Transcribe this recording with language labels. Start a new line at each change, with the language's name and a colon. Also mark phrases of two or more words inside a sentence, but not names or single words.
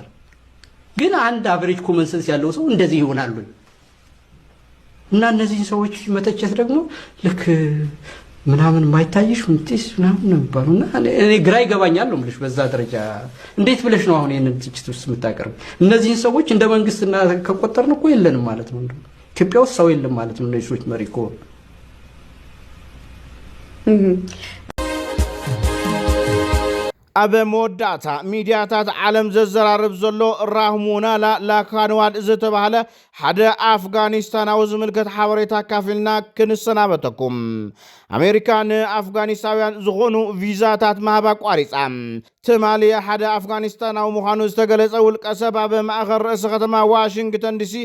Amharic: ግን አንድ
English: average common sense
Amharic: ያለው ሰው እንደዚህ ይሆናል እና እነዚህ ሰዎች መተቸት ደግሞ ልክ ምናምን ማይታይሽ ምንጥስ ምናምን ነው ባሉና እኔ ግራ ይገባኛል ነው ምልሽ በዛ ደረጃ እንዴት ብለሽ ነው አሁን ይሄንን ትችት ውስጥ የምታቀርብ እነዚህ ሰዎች እንደ መንግስትና ከቆጠርን እኮ የለንም ማለት ነው ኢትዮጵያ ውስጥ ሰው የለም ማለት ነው እነዚህ ሰዎች መሪኮ
Tigrinya: ኣብ መወዳእታ ሚድያታት ዓለም ዘዘራርብ ዘሎ ራህሙና ላካንዋል ዝተባሃለ ሓደ ኣፍጋኒስታናዊ ዝምልከት ሓበሬታ ካፊልና ክንሰናበተኩም ኣሜሪካ ንኣፍጋኒስታውያን ዝኾኑ ቪዛታት ማህባ ቋሪፃ ትማሊ ሓደ ኣፍጋኒስታናዊ ምዃኑ ዝተገለጸ ውልቀ ሰብ ኣብ ማእኸል ርእሲ ከተማ ዋሽንግተን ዲሲ